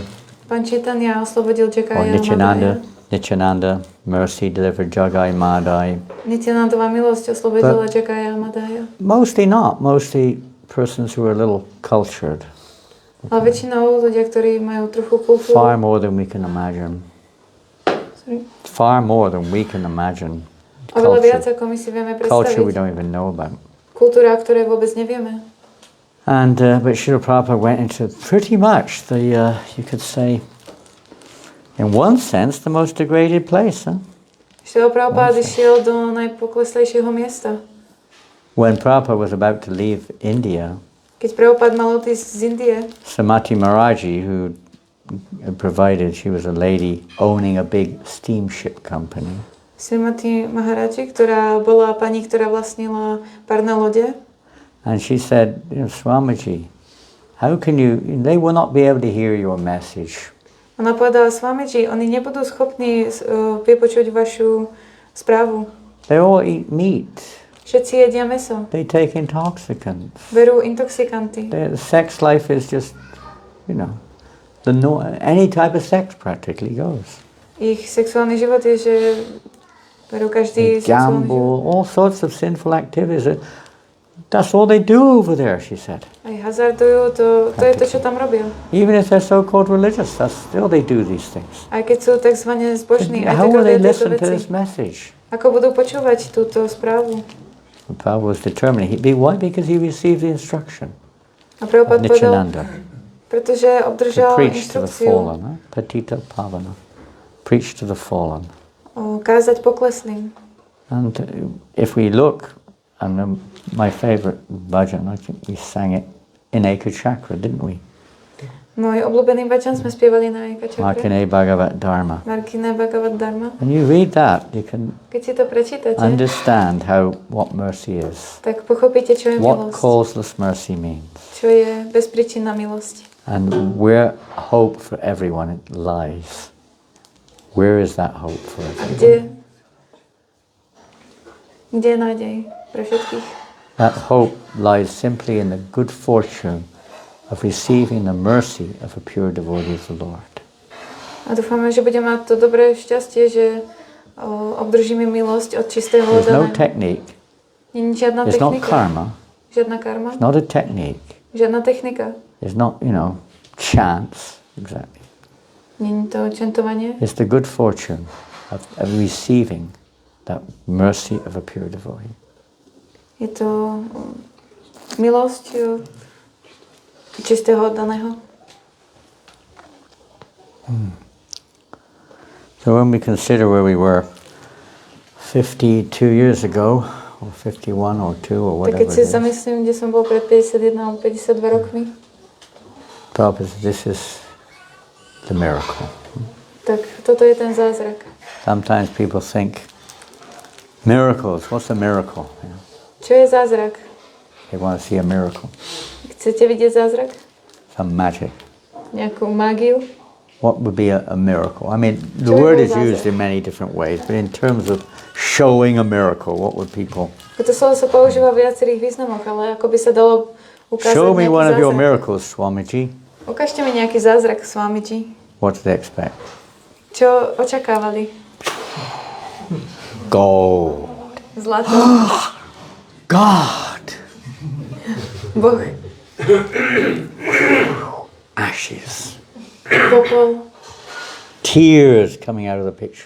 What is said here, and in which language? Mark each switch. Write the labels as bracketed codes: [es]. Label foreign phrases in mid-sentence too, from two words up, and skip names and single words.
[sk] Pán Chaitanya oslobodil Jagaya Madai. [en] Nityananda, mercy delivered Jagai Madai. [sk] Nityanandová milosť oslobodila Jagaya Madaya. [en] Mostly not. Mostly persons who are a little cultured. [sk] Ale väčšinou ľudia, ktorí majú trochu kultúru. [en] Far more than we can imagine. Sorry? Far more than we can imagine. [sk] Oveľa viac, ako my si vieme predstaviť. [en] Culture we don't even know about. [sk] Kultúra, ktoré vôbec nevieme. [en] And but Srila Prabhupada went into pretty much the, you could say, in one sense, the most degraded place. [sk] Srila Prabhupada išiel do najpokleslejšieho miesta. [en] When Prabhupada was about to leave India, [sk] keď Prabhupada mal odísť z Indie, [en] Samati Maharaji, who provided, she was a lady owning a big steamship company. [sk] Samati Maharaji, ktorá bola pani, ktorá vlastnila párne lode. [en] And she said, Swamiji, how can you, they will not be able to hear your message. [sk] Ona povedala, Swamiji, oni nebudú schopní vypočuť vašu správu. [en] They all eat meat. [sk] Všetci jedia mäso. [en] They take intoxicants. [sk] Berú intoxikanty. [en] The sex life is just, any type of sex practically goes. [sk] Ich sexuálny život je, že berú každý sexuálny život. [en] Gamble, all sorts of sinful activities. That's all they do over there, she said. [sk] Aj hazardujú, to je to, čo tam robia. [en] Even if they're so-called religious, that's still they do these things. [sk] Aj keď sú takzvané zbožní, aj [en] how [sk] tak [en] will they [sk] robia [en] listen [sk] tieto [en] to [sk] veci. [en] this message? [sk] Ako budú počúvať túto správu? [en] Prabhupada was determined. Why? Because he received the instruction. [sk] A Prabhupada povedal, Nityananda. pretože obdržal [en] Preach to the [sk] inštrukciu. [en] fallen, Patita Pavana. Preach to the fallen. [sk] Kázať pokleslým. [en] And if we look, and my favorite bhajan, I think we sang it in Eka Chakra, didn't we? [sk] Môj obľúbený bačan sme spievali na Eka čakre. Markine Bhagavata Dharma. Markine Bhagavata Dharma. [en] When you read that, you can [sk] Keď si to prečítate, [en] understand what mercy is. [sk] tak pochopíte, čo je [en] What [sk] milosť. [en] causeless mercy means. [sk] Čo je bezpríčinná milosť. [en] And where hope for everyone lies. Where is that hope for everyone? [sk] Kde je nádej pre všetkých? [en] That hope lies simply in the good fortune of receiving the mercy of a pure devotee of the Lord. [sk] A dúfame, že budeme mať to dobré šťastie, že obdržíme milosť od čistého [en] There's no [sk] daného. [en] technique. [sk] Nie je žiadna [en] There's not [sk] technika. karma. Žiadna karma. [en] It's not a technique. [sk] Žiadna technika. [en] It's not, chance. Exactly. [sk] Nie je to čentovanie. [en] It's the good fortune of receiving that mercy of a pure devotee. [sk] Je to milosť čistého daného. [en] So when we consider where we were 52 years ago, or 51 or 2 or [sk] Tak [en] whatever [sk] keď si [en] it is, [sk] zamyslím, kde som bol pred 51 alebo 52 rokmi, [en] Prabhupada says this is the miracle. [sk] tak toto je ten zázrak. [en] Sometimes people think, miracles, what's a miracle? [sk] Čo je zázrak? [en] They want to see a miracle, [sk] Chcete vidieť zázrak? [en] some magic. [sk] Nejakú mágiu? [en] What would be a miracle? I mean, the [sk] Čo by [en] word [sk] bol [en] is used [sk] zázrak? [en] in many different ways, but in terms of showing a miracle, what would people... [sk] To slovo sa používa v viacerých významoch, ale ako by sa dalo ukázať [en] Show me [sk] nejaký [en] one of your [sk] zázrak. [en] miracles, Swamiji. [sk] Ukážte mi nejaký zázrak, Swamiji. [en] What do they expect? [sk] Čo očakávali? [en] Gold. [sk] Zlato? [en] God. [sk] Boh? [en] Ashes. [sk] Popol? [en] Tears coming out of the picture.